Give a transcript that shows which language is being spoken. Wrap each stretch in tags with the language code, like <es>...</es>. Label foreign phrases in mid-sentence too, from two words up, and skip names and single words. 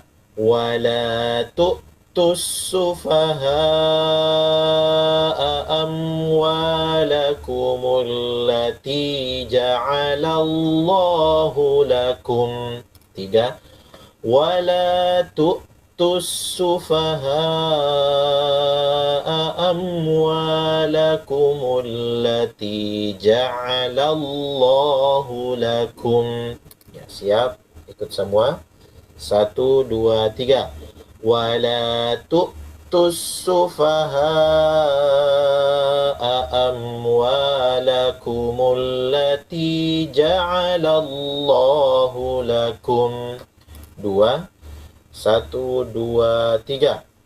<ar>ولا تؤتوا السفهاء أموالكم التي جعل الله لكم.</ar> <id>3.</id> <ar>ولا تؤتوا السفهاء أموالكم التي جعل الله لكم.</ar> <id>Ya, siap? Ikut semua. 1, 2, 3.</id> <ar>ولا تؤتوا السفهاء أموالكم التي جعل الله لكم.</ar> <id>2. 1, 2, 3.</id>